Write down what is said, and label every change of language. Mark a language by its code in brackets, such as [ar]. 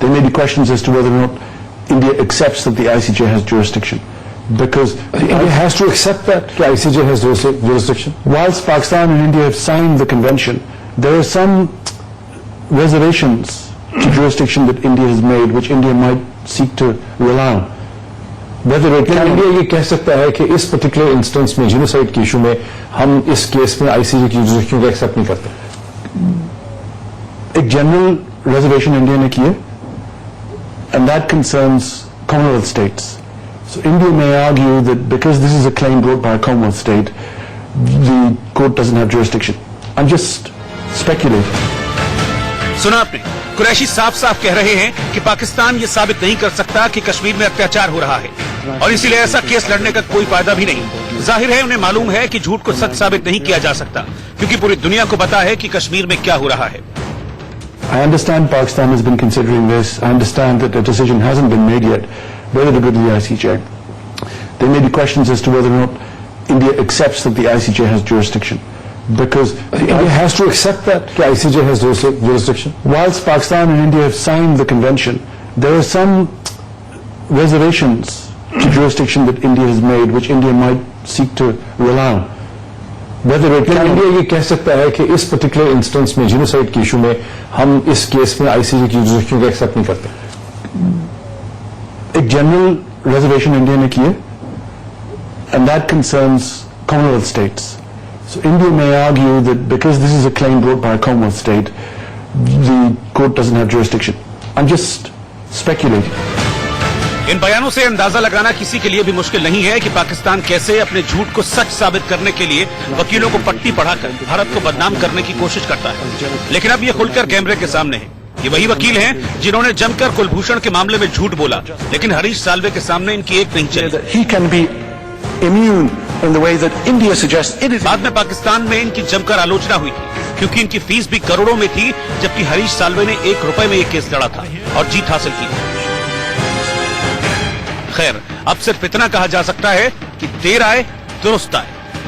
[en] There may be questions as to whether or not India accepts that the ICJ has jurisdiction, because India has to accept that the ICJ has jurisdiction. Whilst Pakistan and India have signed the convention, there are some reservations to jurisdiction that India has made, which India might seek to rely on. Whether it can India [hi] ये कह सकता है कि इस particular instance में genocide के issue में हम इस केस में आईसीजे की जुरिस्डिक्शन को एक्सेप्ट नहीं करते। एक जनरल रिजर्वेशन इंडिया ने की है, [en] and that concerns Commonwealth states. So India may argue that because this is a claim brought by a Commonwealth state, the court doesn't have jurisdiction. I'm just speculating. [hi] सुना आपने, कुरैशी साफ साफ कह रहे हैं कि पाकिस्तान ये साबित नहीं कर सकता कि कश्मीर में अत्याचार हो रहा है, और इसीलिए ऐसा केस लड़ने का कोई फायदा भी नहीं। जाहिर है उन्हें मालूम है कि झूठ को सच साबित नहीं किया जा सकता, क्योंकि पूरी दुनिया को पता है कि कश्मीर में क्या हो रहा है। [en] I understand Pakistan has been considering this. I understand that a decision hasn't been made yet whether to go to the ICJ. There may be questions as to whether or not India accepts that the ICJ has jurisdiction, because India has to accept that the ICJ has jurisdiction. Whilst Pakistan and India have signed the convention, there are some reservations to jurisdiction that India has made, which India might seek to rely on. Whether it can India [hi] ये कह सकता है कि इस particular instance में genocide के issue में हम इस केस में आईसीजे की जुरिस्डिक्शन को एक्सेप्ट नहीं करते। एक जनरल रिजर्वेशन इंडिया ने की है, [en] and that concerns Commonwealth states. So India may argue that because this is a claim brought by a Commonwealth state, the court doesn't have jurisdiction. I'm just speculating. [hi] इन बयानों से अंदाजा लगाना किसी के लिए भी मुश्किल नहीं है कि पाकिस्तान कैसे अपने झूठ को सच साबित करने के लिए वकीलों को पट्टी पढ़ाकर भारत को बदनाम करने की कोशिश करता है। लेकिन अब ये खुलकर कैमरे के सामने है। ये वही वकील हैं जिन्होंने जमकर कुलभूषण के मामले में झूठ बोला, लेकिन हरीश साल्वे के सामने इनकी एक नहीं चली। [en] He can be immune in the way that India suggests it is. [hi] बाद में पाकिस्तान में इनकी जमकर आलोचना हुई थी, क्योंकि इनकी फीस भी करोड़ों में थी, जबकि हरीश साल्वे ने 1 रुपए में एक केस लड़ा था और जीत हासिल की। खैर, अब सिर्फ इतना कहा जा सकता है कि देर आए दुरुस्त आए।